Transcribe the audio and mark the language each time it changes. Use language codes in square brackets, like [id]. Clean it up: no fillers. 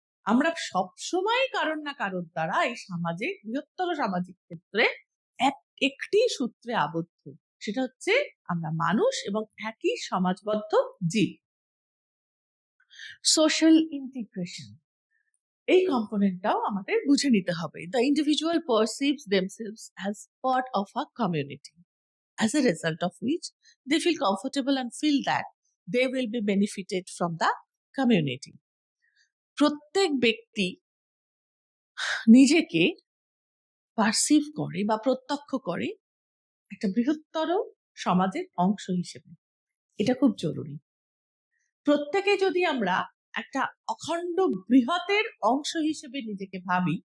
[bn] আমরা সবসময় কারণ না কারোর দ্বারা এই সমাজে, বৃহত্তর সামাজিক ক্ষেত্রে একটি সূত্রে আবদ্ধ, সেটা হচ্ছে আমরা মানুষ এবং একই সমাজবদ্ধ জীব। সোশ্যাল ইন্টিগ্রেশন, এই কম্পোনেন্টটাও আমাদের বুঝে নিতে হবে। [en] The individual perceives themselves as part of a community, as a result of which they feel comfortable and feel that they will be benefited from the community. [bn] প্রত্যেক ব্যক্তি নিজেকে পারসিভ করে বা প্রত্যক্ষ করে একটা বৃহত্তর সমাজের অংশ হিসেবে, এটা খুব জরুরি। প্রত্যেকে যদি আমরা একটা অখণ্ড বৃহতের অংশ হিসেবে নিজেকে ভাবি,